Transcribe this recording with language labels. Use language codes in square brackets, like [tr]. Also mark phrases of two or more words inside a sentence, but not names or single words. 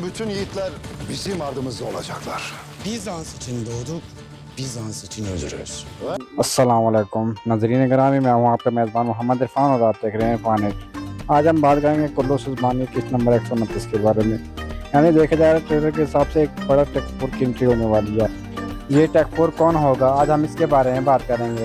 [tr] bütün yiğitler bizim ardımızda olacaklar. Bizans için doğduk, Bizans için ölürüz. [ar] السلام عليكم [hi] नाज़रीन गिरामी, मैं हूँ आपका मेज़बान मोहम्मद इरफान और आप देख रहे हैं फानेट। आज हम बात करेंगे कुल्लूस उस्मानी किस्त नंबर 129 के बारे में। यानी देखा जाए ट्रेलर के हिसाब से एक बड़ा टेक 4 की एंट्री होने वाली है। ये टेक 4 कौन होगा, आज हम इसके बारे में बात करेंगे।